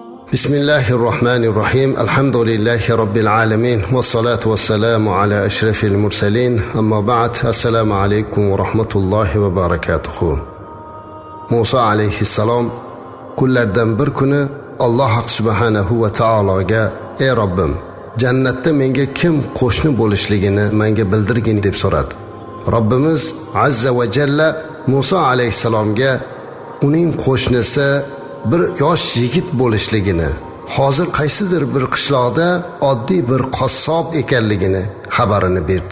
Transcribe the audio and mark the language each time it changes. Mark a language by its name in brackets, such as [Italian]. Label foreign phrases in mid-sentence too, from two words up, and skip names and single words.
[Arabic] بسم الله الرحمن الرحيم الحمد لله رب العالمين والصلاة والسلام على أشرف المرسلين أما بعد السلام عليكم ورحمة الله وبركاته. موسى عليه السلام [Uzbek] kunlardan bir kuni Alloh [Arabic] سبحانه وتعالى [Uzbek] ey Robbim jannatda menga kim qo'shni bo'lishligini menga bildirgin deb so'radi. Robbimiz [Arabic] عز وجل [Uzbek] Musa alayhisalomga uning qo'shnisi bir yosh yigit bo'lishligini, hozir qaysidir bir qishloqda oddiy bir qassob ekanligini xabarini berdi.